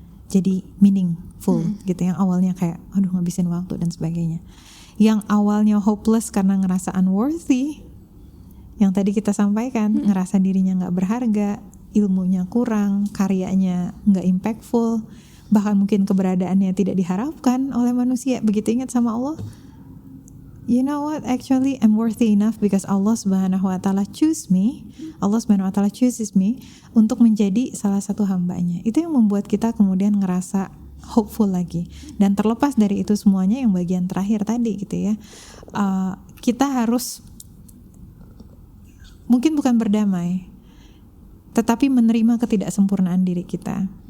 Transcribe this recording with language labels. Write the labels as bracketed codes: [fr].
[id] Jadi meaningful gitu, yang awalnya kayak aduh ngabisin waktu dan sebagainya. Yang awalnya hopeless karena ngerasa unworthy, yang tadi kita sampaikan, ngerasa dirinya gak berharga, ilmunya kurang, karyanya gak impactful, bahkan mungkin keberadaannya tidak diharapkan oleh manusia. [en] Begitu ingat sama Allah, you know what, actually I'm worthy enough because Allah Subhanahu wa taala choose me. [id] Allah Subhanahu wa taala [en] chooses me [id] untuk menjadi salah satu hambanya. Itu yang membuat kita kemudian ngerasa hopeful lagi. Dan terlepas dari itu semuanya, yang bagian terakhir tadi gitu ya, kita harus mungkin bukan berdamai, tetapi menerima ketidaksempurnaan diri kita.